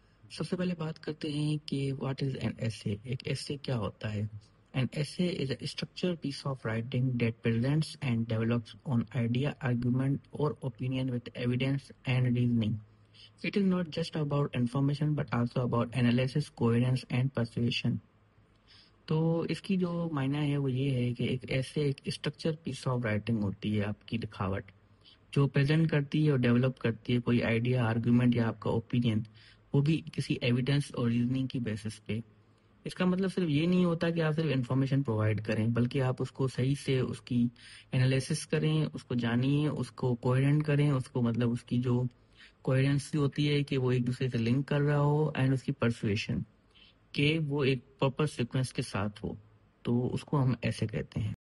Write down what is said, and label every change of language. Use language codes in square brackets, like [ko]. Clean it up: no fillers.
[ur] سب سے پہلے بات کرتے ہیں کہ واٹ از این ایسے، ایک ایسے کیا ہوتا ہے۔ [en] An essay is a structured piece of writing that presents and develops an idea, argument, or opinion with evidence and reasoning. It is not just about information but also about analysis, coherence, and persuasion. [ur] تو اس کی جو معنی ہے وہ یہ ہے کہ ایک ایسے ایک اسٹرکچر پیس آف رائٹنگ ہوتی ہے آپ کی لکھاوٹ، جو پریزنٹ کرتی ہے اور ڈیولپ کرتی ہے کوئی آئیڈیا، آرگومنٹ یا آپ کا اوپینین، وہ بھی کسی ایویڈنس اور ریزننگ کی بیسس پہ۔ اس کا مطلب صرف یہ نہیں ہوتا کہ آپ صرف انفارمیشن پرووائڈ کریں، بلکہ آپ اس کو صحیح سے اس کی انالیسس کریں، اس کو جانیے، اس کو کوہیرنٹ کریں، اس کو مطلب اس کی جو کوہیرنسی ہوتی ہے کہ وہ ایک دوسرے سے لنک کر رہا ہو، اینڈ اس کی پرسویشن کہ وہ ایک پراپر سیکوینس کے ساتھ ہو، تو اس کو ہم ایسے کہتے ہیں۔